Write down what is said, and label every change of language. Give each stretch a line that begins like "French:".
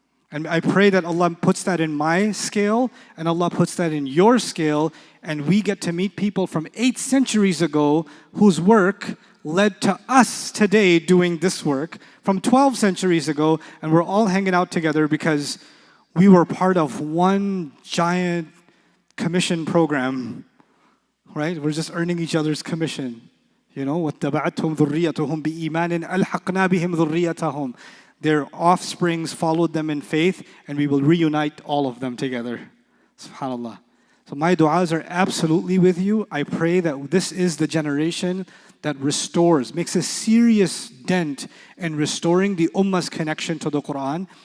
English: And I pray that Allah puts that in my scale and Allah puts that in your scale, and we get to meet people from 8 centuries ago whose work led to us today doing this work from 12 centuries ago, and we're all hanging out together because we were part of one giant commission program, right? We're just earning each other's commission. You know,
Arabic: وَاتَّبَعَتْهُمْ ذُرِّيَّتُهُمْ بِإِيمَانٍ أَلْحَقْنَا بِهِمْ ذُرِّيَّتَهُمْ.
English: Their offsprings followed them in faith, and we will reunite all of them together. SubhanAllah. So my du'as are absolutely with you. I pray that this is the generation that restores, makes a serious dent in restoring the ummah's connection to the Quran.